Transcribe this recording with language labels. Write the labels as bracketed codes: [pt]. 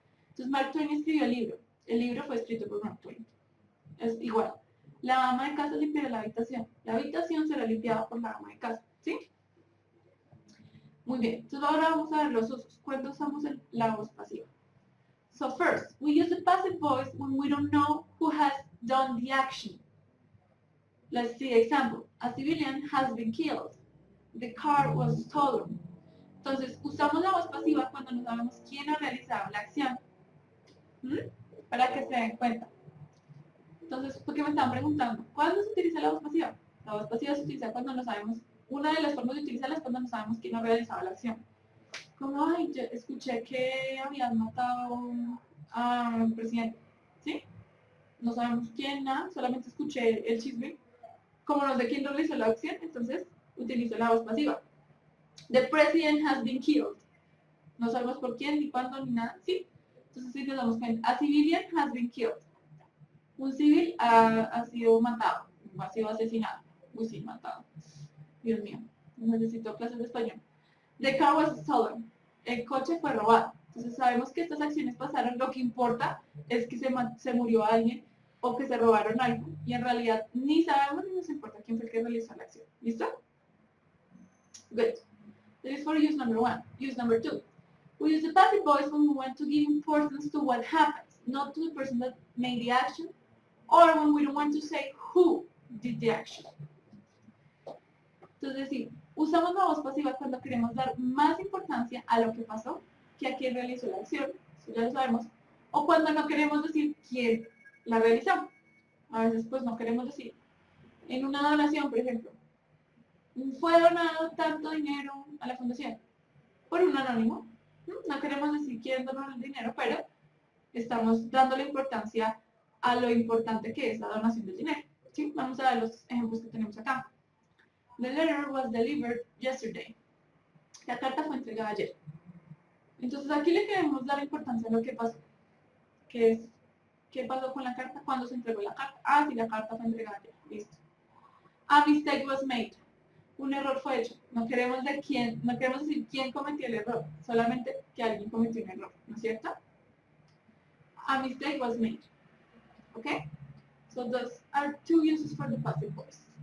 [es] Entonces Mark Twain escribió el libro. El libro fue escrito por Mark Twain. Es igual. La ama de casa limpiará la habitación. La habitación será limpiada por la ama de casa. ¿Sí? Muy bien. Entonces ahora vamos a ver los usos. ¿Cuándo usamos la voz pasiva? [en] So first, we use the passive voice when we don't know who has done the action. Let's see example. A civilian has been killed. The car was stolen. [es] Entonces, usamos la voz pasiva cuando no sabemos quién ha realizado la acción. Para que se den cuenta. Entonces, ¿por qué me están preguntando? ¿Cuándo se utiliza la voz pasiva? La voz pasiva se utiliza cuando no sabemos, una de las formas de utilizarla es cuando no sabemos quién ha realizado la acción. Como, ay, yo escuché que habían matado a un presidente, ¿sí? No sabemos quién, nada, solamente escuché el chisme. Como no sé quién realizó la acción, entonces utilizo la voz pasiva. [en] The president has been killed. [es] No sabemos por quién, ni cuándo, ni nada, ¿sí? Entonces, sí nos damos cuenta. [en] A civilian has been killed. [es] Un civil ha sido matado, ha sido asesinado. Uy, sí, matado. Dios mío, necesito clases de español. [en] The car was stolen. [es] El coche fue robado. Entonces sabemos que estas acciones pasaron. Lo que importa es que se murió alguien o que se robaron algo. Y en realidad ni sabemos ni nos importa quién fue el que realizó la acción. ¿Listo? [en] Good. That is for use number 1. Use number 2. We use the passive voice when we want to give importance to what happens, not to the person that made the action, or when we don't want to say who did the action. [es] Entonces, sí, usamos la voz pasiva cuando queremos dar más importancia a lo que pasó que a quien realizó la acción. Eso ya lo sabemos. O cuando no queremos decir quién la realizó. A veces pues no queremos decir. En una donación, por ejemplo, fue donado tanto dinero a la fundación por un anónimo. No queremos decir quién donó el dinero, pero estamos dando la importancia a lo importante que es la donación del dinero. ¿Sí? Vamos a ver los ejemplos que tenemos acá. [en] The letter was delivered yesterday. [es] La carta fue entregada ayer. Entonces aquí le queremos dar importancia a lo que pasó. ¿Qué es? ¿Qué pasó con la carta? ¿Cuándo se entregó la carta? Ah, sí, la carta fue entregada ayer. Listo. [en] A mistake was made. [es] Un error fue hecho. No queremos decir quién cometió el error, solamente que alguien cometió un error, ¿no es cierto? [en] A mistake was made. Okay? So those are two uses for the passive voice.